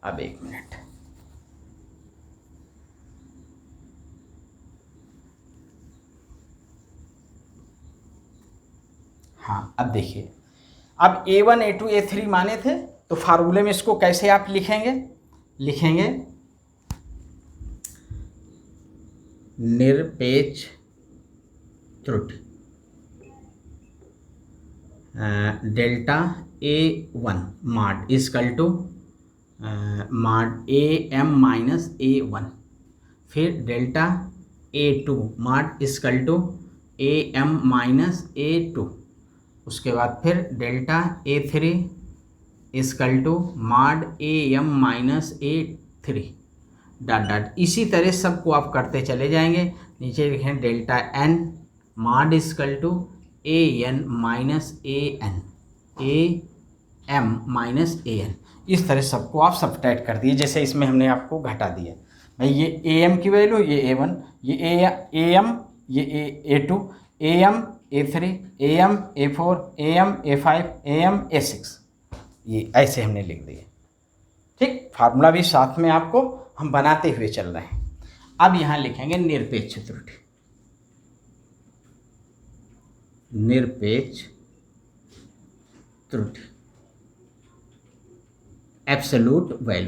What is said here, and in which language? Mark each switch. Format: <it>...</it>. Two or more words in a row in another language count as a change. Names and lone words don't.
<hi>अब एक मिनट, हाँ अब देखिए, अब A1 A2 A3 माने थे, तो फार्मूले में इसको कैसे आप लिखेंगे? लिखेंगे निरपेक्ष त्रुटि</hi> <en>delta A1 mod equal to mod AM minus A1, phir delta A2 mod equal to AM minus A2,</en> <hi>उसके बाद फिर</hi> <en>delta A3 equal to mod AM minus A3 dot dot.</en> <hi>इसी तरह सबको आप करते चले जाएंगे। नीचे लिखें</hi> <en>delta N mod equal to AN minus AN, AM minus AN.</en> <hi>इस तरह सबको आप सब्ट्रैक्ट कर दिए, जैसे इसमें हमने आपको घटा दिया भाई, ये AM की वैल्यू, ये A1, ये AM, ये A2, AM A3, AM A4, AM A5, AM A6, ये ऐसे हमने लिख दिए। ठीक, फार्मूला भी साथ में आपको हम बनाते हुए चल रहे हैं। अब यहां लिखेंगे निरपेक्ष त्रुटि, निरपेक्ष त्रुटि</hi> <en>absolute value.</en>